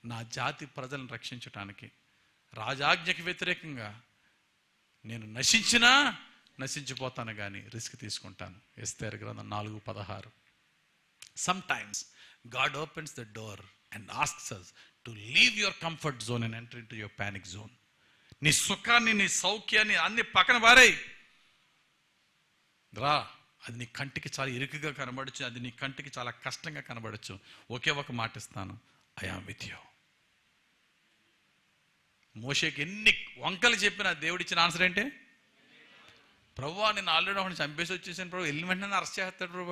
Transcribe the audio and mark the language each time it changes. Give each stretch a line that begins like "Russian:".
Telugu: నా జాతి ప్రజలను రక్షించటానికి రాజాజ్ఞకి వ్యతిరేకంగా నేను నశించిపోతాను కానీ రిస్క్ తీసుకుంటాను. ఎస్తేరు గ్రంథం 4:16.
English: Sometimes God opens the door and asks us to leave your comfort zone and enter into your panic zone.
Telugu: నీ సుఖాన్ని, నీ సౌఖ్యాన్ని అన్ని పక్కన పారేయ్ రా. అది నీ కంటికి చాలా ఇరుకుగా కనబడచ్చు, అది నీ కంటికి చాలా కష్టంగా కనబడచ్చు. ఒకే ఒక మాట ఇస్తాను,
English: I am with you.
Telugu: మోషేకి ఎన్ని వంకలు చెప్పినా దేవుడిచ్చిన ఆన్సర్ ఏంటి? ప్రభువా నేను ఆల్రెడీ ఒకటి చంపేసి వచ్చేసాను ప్రభు, వెళ్ళి వెంటనే అరెస్ట్ చేస్తాడు ప్రభు.